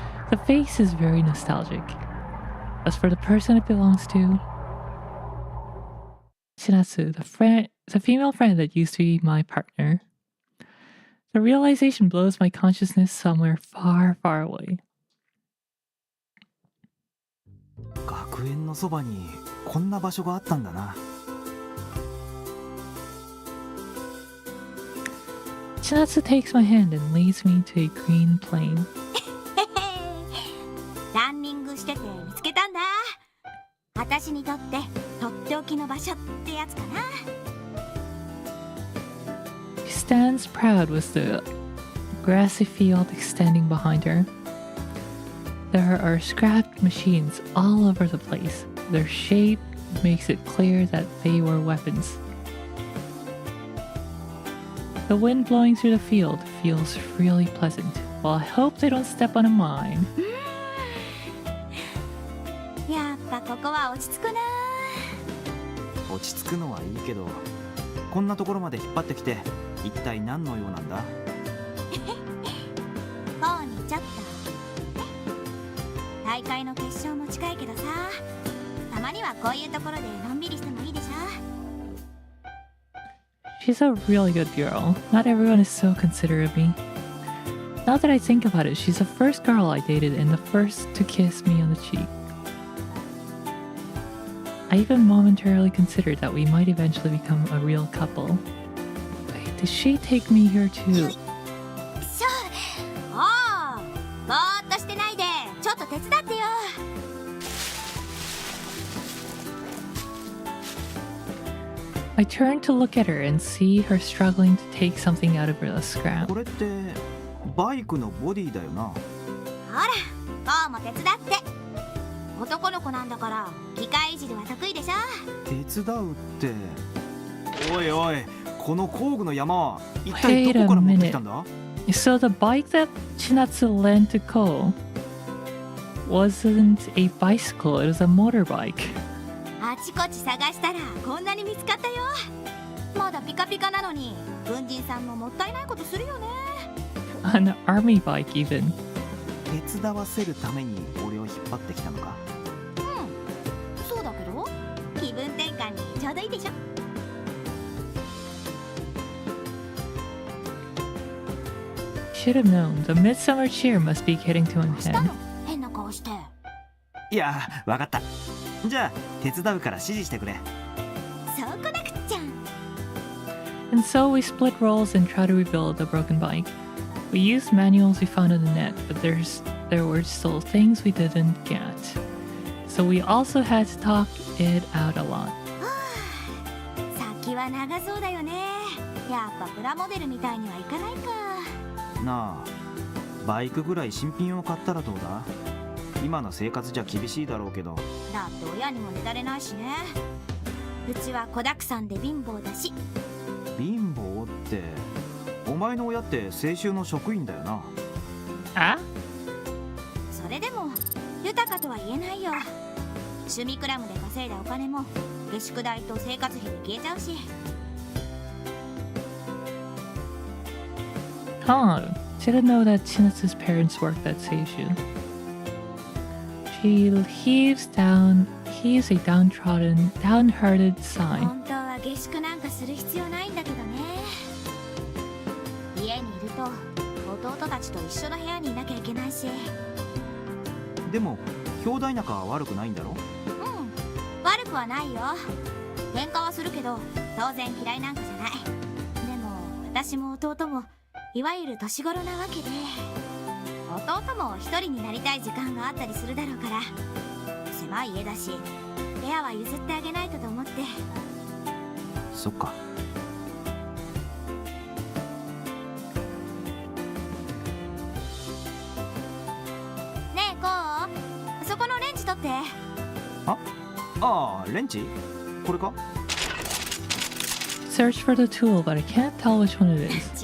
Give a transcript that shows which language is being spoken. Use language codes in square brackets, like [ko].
[en] The face is very nostalgic. As for the person it belongs to, Chinatsu, the female friend that used to be my partner. The realization blows my consciousness somewhere far, far away. [ja] 学園のそばにこんな場所があったんだな。 [en] Chinatsu takes my hand and leads me to a green plain. [ja] ランニングしてて見つけたんだ。私にとってとっておきの場所ってやつかな。 [en] She stands proud with the grassy field extending behind her. There are scrapped machines all over the place. Their shape makes it clear that they were weapons. The wind blowing through the field feels really pleasant. Well, I hope they don't step on a mine. [ja] やっぱここは落ち着くな。落ち着くのはいいけど、こんなところまで引っ張ってきて一体何の用なんだ？こうにちょっと。大会の決勝もも近いけどさ、たまにはこういうところでのんびりしてもいいでしょ。 [en] She's a really good girl. Not everyone is so considerate of me. Now that I think about it, she's the first girl I dated and the first to kiss me on the cheek. I even momentarily considered that we might eventually become a real couple. Wait, did she take me here too? [ja] しょ、おー、ぼーっとしてないでちょっと手伝ってよ。 [en] I turned to look at her and see her struggling to take something out of a scrap. [ja] これってバイクのボディだよな。ほら、こうも手伝って。男の子なんだから機械いじりは得意でしょ。手伝うって。おいおい、この工具の山は一体どこから持ってきたんだ？ [en] So the bike that Chinatsu lent to Ko wasn't a bicycle, it was a motorbike. [ja] あちこち探したらこんなに見つかったよ。まだピカピカなのに軍人さんももったいないことするよね。 [en] An army bike even. [ja] 手伝わせるために俺を引っ張ってきたのか？うん、そうだけど気分転換にちょうどいいでしょ。 [en] Should have known. The midsummer cheer must be getting to my [ja] した [en] head. [ja] の？変な顔して。いや、わかった。じゃあ手伝うから指示してくれ。そうこなくっちゃ。 [en] And so we split roles and try to rebuild the broken bike. We used manuals we found on the net, but there were still things we didn't get. So we also had to talk it out a lot. [ja] 先は長そうだよね。やっぱプラモデルみたいにはいかないか。なあ、バイクぐらい新品を買ったらどうだ？今の生活じゃ厳しいだろうけど。だって親にもねだれないしね。うちは子だくさんで貧乏だし。貧乏って、お前の親って青春の職員だよな。あ？それでも豊かとは言えないよ。趣味クラブで稼いだお金も下宿代と生活費で消えちゃうし。 [en] Huh. Didn't know that Chinatsu's parents worked at Seishu. She heaves a downtrodden, downhearted sigh. [ja] 本当は下宿なんかする必要ないんだけどね。家にいると弟たちと一緒の部屋にいなきゃいけないし。でも兄弟仲は悪くないんだろ？うん、悪くはないよ。喧嘩はするけど当然嫌いなんかじゃない。でも私も弟もいわゆる年頃なわけで、弟も一人になりたい時間があったりするだろうから、狭い家だし部屋は譲ってあげないとと思って。そっか。ねえこう、そこのレンチ取って。ああ、レンチ？これか？ [en] Search for the tool, but I can't tell which one it is.